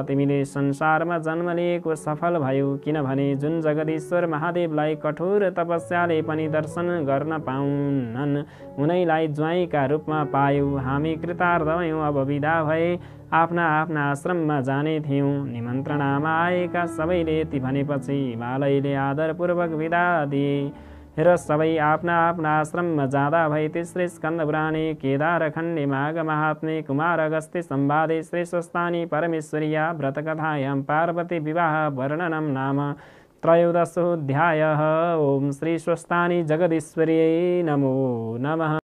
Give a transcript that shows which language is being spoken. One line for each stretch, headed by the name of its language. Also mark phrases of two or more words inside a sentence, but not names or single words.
Nepali: तिमीले संसारमा जन्म लिएको सफल भयो, किनभने जुन जगदीश्वर महादेवलाई कठोर तपस्याले पनि दर्शन गर्न पाउनन्, उनैलाई ज्वाइँका रूपमा पायौ। हामी कृतार्थ भयौँ, अब बिदा भए आफ्ना आफ्ना आश्रममा जाने थियौँ। निमन्त्रणामा आएका सबैले यति भनेपछि हिमालयले आदरपूर्वक बिदा दिए र सबै आफ्ना आफ्ना आश्रममा जाँदा भए।
Sanskrit: तेस्रे स्कन्द पुराणे केदार खण्डे माघ महात्म्ये कुमार अगस्त्य संवादे श्री स्वस्तानी परमेश्वर्या व्रतकथायां पार्वती विवाह वर्णनं नाम 13ओऽध्यायः। ओम श्री स्वस्तानी जगदीश्वर्यै नमो नमः।